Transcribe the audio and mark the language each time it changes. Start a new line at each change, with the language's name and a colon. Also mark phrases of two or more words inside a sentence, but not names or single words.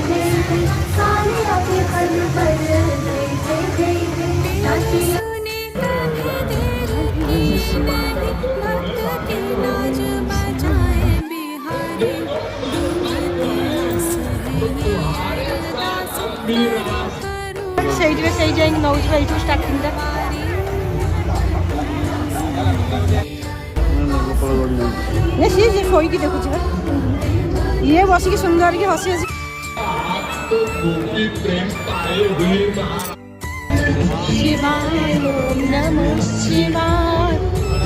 Hindi: सुने कभी देर की नहीं, भक्त की लाज बजाए बिहारी। डूबते आस है ये अरदास करो
Odia: ସେଇଠି ସେଇ ଯାଇକି ନଉଛୁ ଏଇଠୁ ଷ୍ଟାର୍ଟିଂଟା। ସିଏ ସିଏ ଶୋଇକି ଦେଖୁଛି ବା, ଇଏ ବସିକି ସୁନ୍ଦର କି ହସି ହସି।
Sanskrit: ଶିବାୟ ନମଃ ଶିବାୟ।